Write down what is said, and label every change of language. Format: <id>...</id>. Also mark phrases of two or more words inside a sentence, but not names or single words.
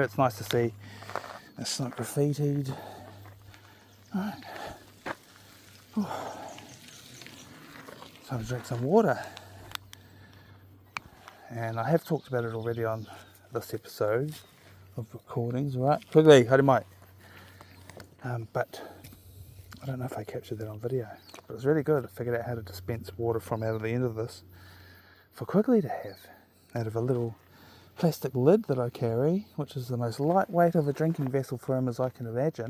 <en>It's nice to see it's not graffitied. Right. Time to drink some water. And I have talked about it already on this episode of recordings, right?</en> <mi>Quigley, haere mai.</mi> <en>But I don't know if I captured that on video. But it was really good. I figured out how to dispense water from out of the end of this for Quigley to have out of a little plastic lid that I carry, which is the most lightweight of a drinking vessel for him as I can imagine.</en>